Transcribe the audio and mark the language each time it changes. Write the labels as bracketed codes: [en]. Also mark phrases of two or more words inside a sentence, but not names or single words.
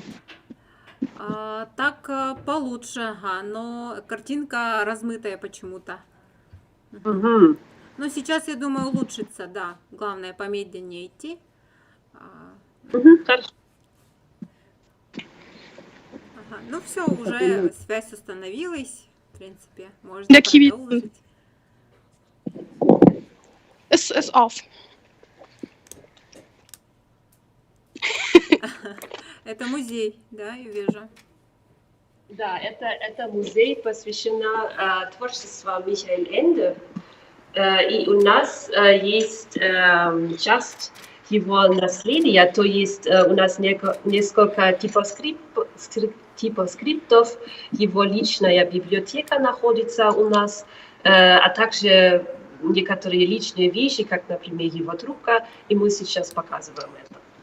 [ru] Так получше, ага, но картинка размытая почему-то. Мгм. Но сейчас, я думаю, улучшится, да. Главное, помедленнее идти. Хорошо. Ага, ну все, уже связь установилась. В принципе, можно [de] Der Kiwi [ru] продолжить. [de] ist off. [ru] Это музей, да, я вижу. Да, это музей посвящено творчеству Михаила Энде. И у нас есть часть его наследия, то есть у нас несколько типоскриптов, его личная библиотека находится у нас, а также некоторые личные вещи, как, например, его трубка, и мы сейчас показываем это.